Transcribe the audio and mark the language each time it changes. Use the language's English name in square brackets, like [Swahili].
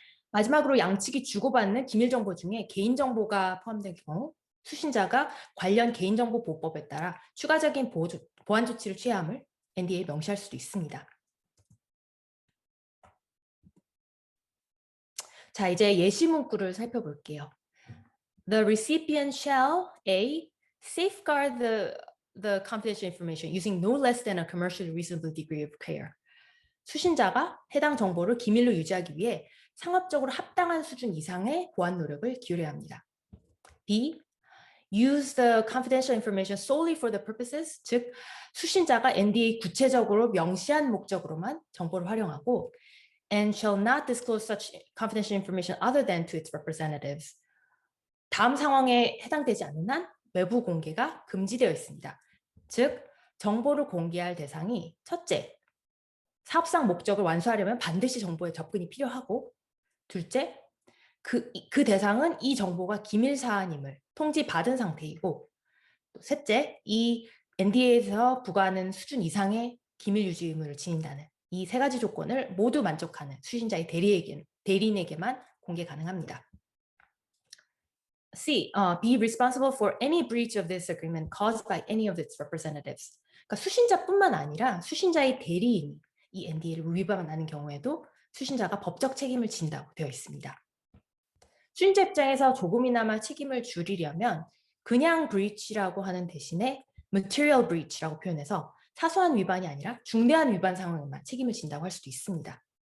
[Korean] 마지막으로 양측이 주고받는 기밀정보 중에 개인정보가 포함된 경우 수신자가 관련 개인정보보호법에 따라 추가적인 보안 조치를 취해야 함을 NDA에 명시할 수도 있습니다. 자, 이제 예시 문구를 살펴볼게요. [English] The recipient shall A. safeguard the confidential information using no less than a commercially reasonable degree of care. [Korean] 수신자가 해당 정보를 기밀로 유지하기 위해 상업적으로 합당한 수준 이상의 보안 노력을 기울여야 합니다. [English] B. use the confidential information solely for the purposes, [Korean] 즉 수신자가 NDA 구체적으로 명시한 목적으로만 정보를 활용하고 [English] and shall not disclose such confidential information other than to its representatives. [Korean] 다음 상황에 해당되지 않는 한 외부 공개가 금지되어 있습니다. 즉 정보를 공개할 대상이 첫째, 사업상 목적을 완수하려면 반드시 정보에 접근이 필요하고 둘째, 그 대상은 이 정보가 기밀 사안임을 통지받은 상태이고 또 셋째, 이 NDA에서 부과하는 수준 이상의 기밀 유지 의무를 지닌다는 이 3가지 조건을 모두 만족하는 수신자의 대리인에게만 공개 가능합니다. [English] C. Be responsible for any breach of this agreement caused by any of its representatives. [Korean] 그러니까 수신자뿐만 아니라 수신자의 대리인이 이 NDA를 위반하는 경우에도 수신자가 법적 책임을 진다고 되어 있습니다. 수신자 입장에서 조금이나마 책임을 줄이려면 그냥 breach라고 하는 대신에 material breach라고 표현해서 사소한 위반이 아니라 중대한 위반 상황에만 책임을 진다고 할 수도 있습니다.